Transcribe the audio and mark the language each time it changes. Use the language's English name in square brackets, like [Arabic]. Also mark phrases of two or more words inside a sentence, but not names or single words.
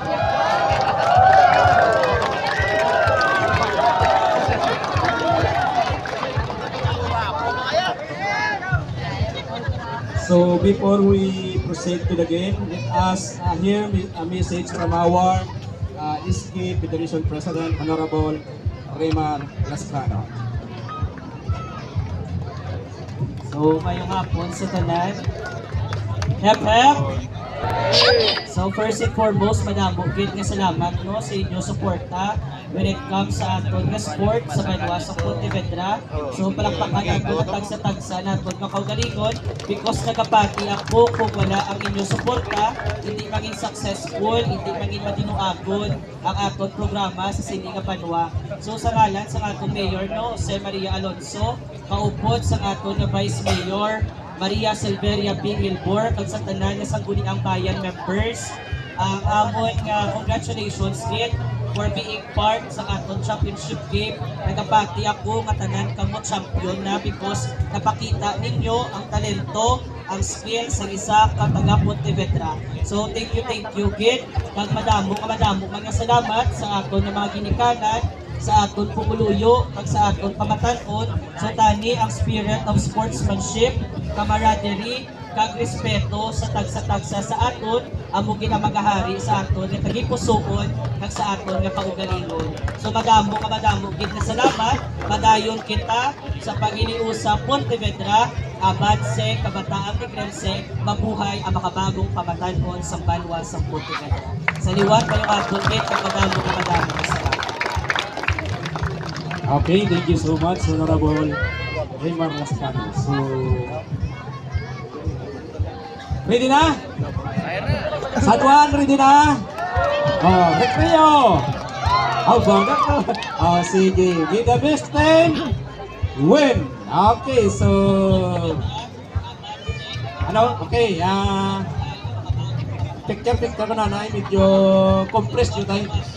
[English] So before we proceed to the game, let us hear a message from our SK Federation President, Honorable Raymond Lascano. [Hiligaynon] So, ngayong hapon sa tanan. [English] Hep. So, first and foremost, [Hiligaynon] madamo gid nga salamat no sa inyong suporta [English] when it comes [Hiligaynon] sa aton nga sport sa banwa sa Pontevedra. So, palakpakan ato at tagsa-tagsa na aton nga kaugalingon because nagapati ako kung wala ang inyong suporta, hindi maging successful, hindi maging matinuagon ang aton programa sa Silinga Banwa. So, sa ngalan sa aton Mayor no, Jose Maria Alonso, kaupod sa aton nga Vice Mayor Maria Silveria B. Wilbur, kag sa tanan nga sangguniang bayan members, ang amon nga congratulations gid [English] for being part [Hiligaynon] sa aton [English] championship game. [Hiligaynon] Nagapati ako nga tanan kamo champion na because napakita ninyo ang talento, ang skill sa isa ka taga Pontevedra. So [English] thank you [Hiligaynon] gid, kag madamo mga salamat sa aton nga mga ginikanan, sa aton pumuluyo, kag sa aton pamatanon. So tani ang [English] spirit of sportsmanship, camaraderie, [Hiligaynon] kag respeto sa tagsa-tagsa sa aton amo ginamagahari sa aton nga tagipusoon kag sa aton nga kaugalingon. So madamo gid na salamat, padayon kita sa paginiusa Pontevedra, abad se kabataan Tigrense, mabuhay ang makabagong pamatanon sa banwa sa Pontevedra. Sa liwan pa yung hapon gate pag madamo ka madamo ka sila. [English] Okay, thank you so much, Honorable Raymar Lascano. [Filipino] So, ready na? San Juan, ready na? Oh, Recreo! [English] How about that? Oh, sige. Be the best team. Win. Okay, so... [Filipino] Ano? Okay, picture ko na na. Medyo compressed yung tayo.